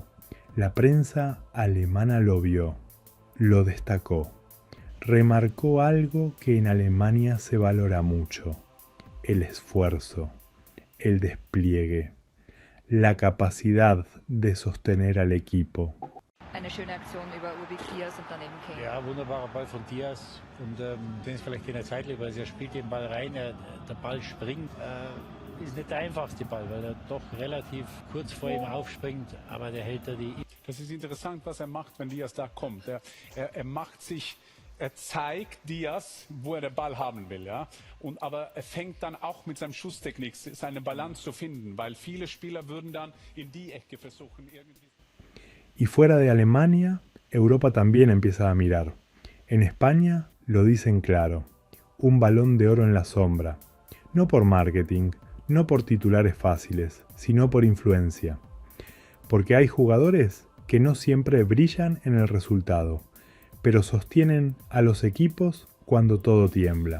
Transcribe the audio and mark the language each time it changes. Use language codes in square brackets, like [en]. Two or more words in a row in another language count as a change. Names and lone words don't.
[es] La prensa alemana lo vio, lo destacó, remarcó algo que en Alemania se valora mucho: el esfuerzo, el despliegue, la capacidad de sostener al equipo. [de] Eine schöne Aktion über Rubik Diaz und daneben Kane. Ja, wunderbarer Ball von Diaz und den ist vielleicht in der Zeitlupe, also er spielt den Ball rein, der Ball springt. Ist nicht der einfachste Ball, weil er doch relativ kurz vor ihm aufspringt, aber der hält da die... Das ist interessant, was er macht, wenn Diaz da kommt. Er zeigt Diaz, wo er den Ball haben will, ja. Aber er fängt dann auch mit seinem Schusstechnik seine Balance zu finden, weil viele Spieler würden dann in die Ecke versuchen irgendwie. [es] Y fuera de Alemania, Europa también empieza a mirar. En España lo dicen claro, un balón de oro en la sombra. No por marketing, no por titulares fáciles, sino por influencia. Porque hay jugadores que no siempre brillan en el resultado, pero sostienen a los equipos cuando todo tiembla.